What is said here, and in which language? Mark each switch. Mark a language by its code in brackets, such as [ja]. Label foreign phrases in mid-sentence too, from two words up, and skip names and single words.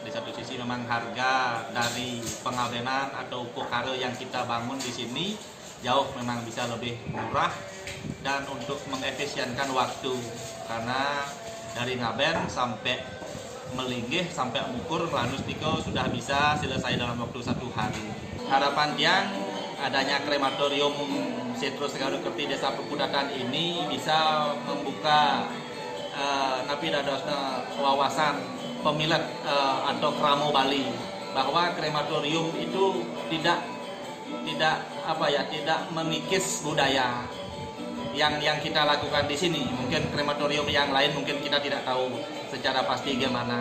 [id] Di satu sisi memang harga dari pengabenan atau upakara yang kita bangun di sini jauh memang bisa lebih murah, dan untuk mengefisienkan waktu, karena dari ngaben sampai melinggih sampai mengukur melanus tiko sudah bisa selesai dalam waktu 1 hari. Harapan tiang adanya krematorium Setra Segara Kerti Desa Pekutatan ini bisa membuka [ban] napi dadosna [id] wawasan pemilik atau kramo Bali bahwa krematorium itu tidak mengikis budaya yang kita lakukan di sini. Mungkin krematorium yang lain mungkin kita tidak tahu secara pasti gimana.